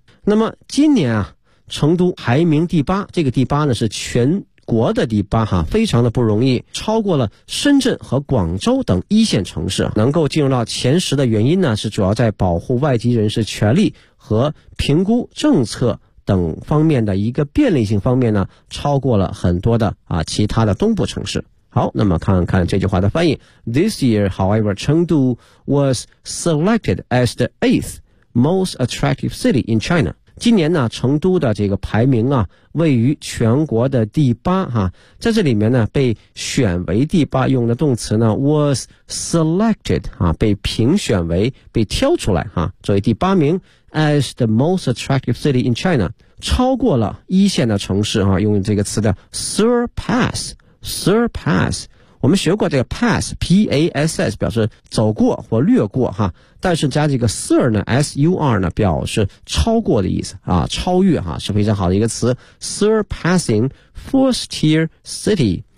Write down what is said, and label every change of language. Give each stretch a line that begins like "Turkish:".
Chinese: 那么今年啊，成都排名第八，这个第八呢是全国的第八哈，非常的不容易，超过了深圳和广州等一线城市。能够进入到前十的原因呢，是主要在保护外籍人士权利和评估政策等方面的一个便利性方面呢，超过了很多的啊其他的东部城市。好，那么看看这句话的翻译。
English: This year, however, Chengdu was selected as the 8th most attractive city in China.
Chinese: 今年呢，成都的这个排名啊，位于全国的第八哈，在这里面呢，被选为第八，用的动词呢
English: was selected
Chinese: 啊，被评选为，被挑出来哈，作为第八名。
English: As the most attractive city in China，
Chinese: 超过了一线的城市啊，用这个词的 surpass， 我们学过这个 pass， P A S S 表示走过或略过哈，但是加这个 sur 呢， S U R 呢，表示超过的意思啊，超越哈，是非常好的一个词，
English: surpassing first tier city。